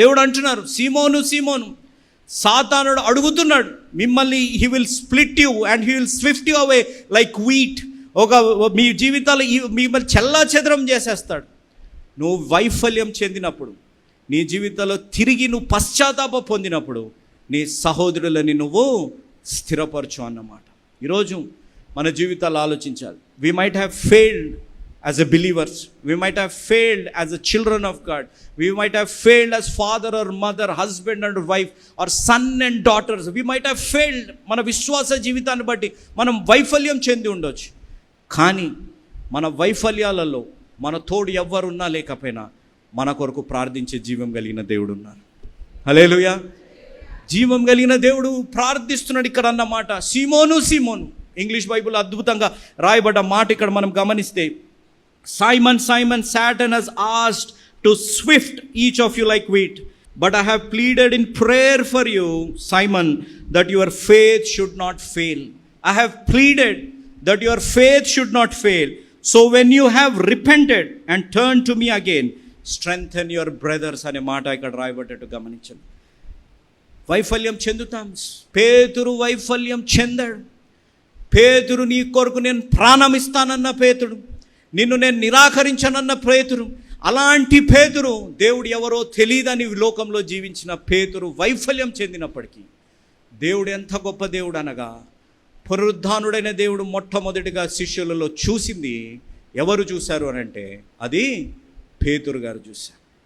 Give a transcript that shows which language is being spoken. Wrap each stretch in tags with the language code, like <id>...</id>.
<te>దేవుడు అంటున్నారు, సీమోను సీమోను, సాతానుడు అడుగుతున్నాడు మిమ్మల్ని,</te> <en>He will split you and he will swift you away like wheat.</en> <te>మీ జీవితాలు మిమ్మల్ని చెల్లాచెదరం చేసేస్తాడు. నువ్వు వైఫల్యం చెందినప్పుడు, నీ జీవితంలో తిరిగి నువ్వు పశ్చాత్తాప పొందినప్పుడు నీ సహోదరులని నువ్వు స్థిరపరచు అన్నమాట. ఈరోజు మన జీవితాలు ఆలోచించాలి.</te> <en>We might have failed as a believers, we might have failed as a children of God, we might have failed as father or mother, husband and wife, or son and daughters, we might have failed.</en> <te>మన విశ్వాస జీవితాన్ని బట్టి మనం వైఫల్యం చెంది ఉండొచ్చు. కానీ మన వైఫల్యాలలో మన తోడు ఎవ్వరున్నా లేకపోయినా మన కొరకు ప్రార్థించే జీవం కలిగిన దేవుడు ఉన్నారు. హల్లెలూయా. జీవం కలిగిన దేవుడు ప్రార్థిస్తున్నాడు ఇక్కడ అన్నమాట. సీమోను సీమోను, ఇంగ్లీష్ బైబిల్ అద్భుతంగా రాయబడ్డ మాట ఇక్కడ మనం గమనిస్తే,</te> <en>Simon, Simon, Satan has asked to swift each of you like wheat, but I have pleaded in prayer for you, Simon, that your faith should not fail. I have pleaded that your faith should not fail. So when you have repented and turned to me again, strengthen your brothers</en> <te>అనే మాట ఇక్కడ రాయబడ్డట్టు గమనించండి. వైఫల్యం చెందుతాం. పేతురు వైఫల్యం చెందాడు. పేతురు, నీ కొరకు నేను ప్రాణం ఇస్తానన్న పేతుడు, నిన్ను నేను నిరాకరించనన్న పేతురు, అలాంటి పేతురు దేవుడు ఎవరో తెలియదని లోకంలో జీవించిన పేతురు వైఫల్యం చెందినప్పటికీ దేవుడు ఎంత గొప్ప దేవుడు అనగా, పునరుద్ధానుడైన దేవుడు మొట్టమొదటిగా శిష్యులలో చూసింది ఎవరు చూశారు అని అంటే అది పేతురు గారు చూశారు.</te>